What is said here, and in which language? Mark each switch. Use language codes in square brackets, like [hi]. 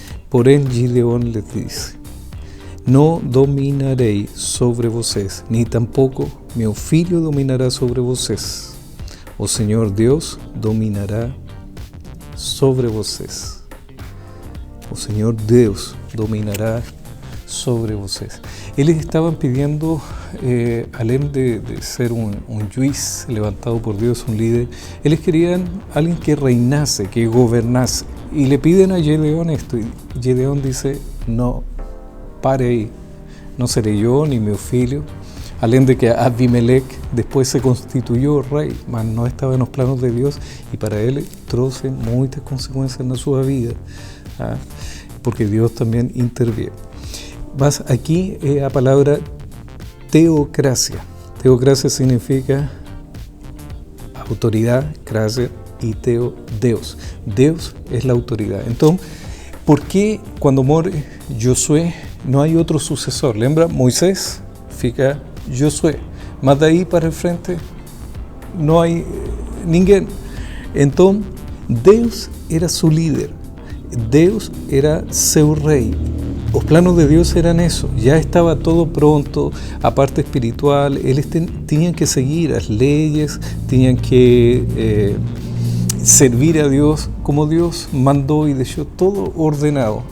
[pt] Porém Gideon lhes disse: Não dominarei sobre vocês, nem tampouco meu filho dominará sobre vocês. O Senhor Deus dominará sobre vocês. O Senhor Deus dominará sobre vocês. Eles [es] estaban pidiendo, [pt] além de ser un juiz [es] levantado por Dios, un líder, ellos querían alguien que reinase, que gobernase. Y le piden a Gedeón esto, y Gedeón dice: no, [pt] pare aí, [es] no seré yo ni mi filho. [pt] Além de que [es] Abimelech después se constituyó rey, mas no estaba en los planos de Dios, y para él [pt] trouxe [es] muchas consecuencias en su vida, porque Dios también interviene. Mas aquí la palabra teocracia. Teocracia significa autoridad, gracia, y teo, Deus. Deus es la autoridad. Entonces, ¿por qué cuando muere Josué no hay otro sucesor? [pt] Lembra, Moisés fica Josué, mas [es] de ahí para el frente no hay ninguém. Entonces, Deus era su líder, Deus era seu rey. Los planos de Dios eran eso, ya estaba todo pronto, [pt] a parte espiritual, [es] ellos tenían que seguir las leyes, tenían que servir a Dios como Dios mandó y dejó todo ordenado.